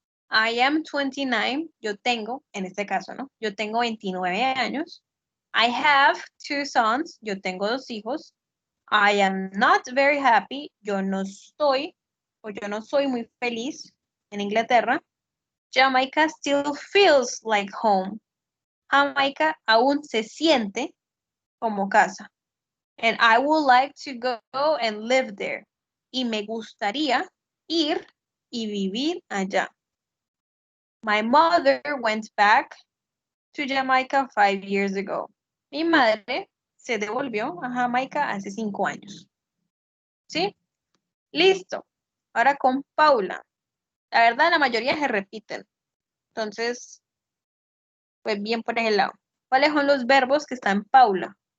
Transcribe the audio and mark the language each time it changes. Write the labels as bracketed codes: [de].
[en] I am 29, [es] yo tengo, en este caso, ¿no? Yo tengo 29 años. [en] I have 2 sons, [es] yo tengo 2 hijos. [en] I am not very happy, [es] yo no estoy, o yo no soy muy feliz en Inglaterra. [en] Jamaica still feels like home. [es] Jamaica aún se siente como casa. [en] And I would like to go and live there. [es] Y me gustaría ir y vivir allá. [en] My mother went back to Jamaica 5 years ago. [es] Mi madre se devolvió a Jamaica hace 5 años. ¿Sí? Listo. Ahora con Paula. La verdad, la mayoría se repiten. Entonces, pues bien por ese lado. ¿Cuáles son los verbos que están en Paula?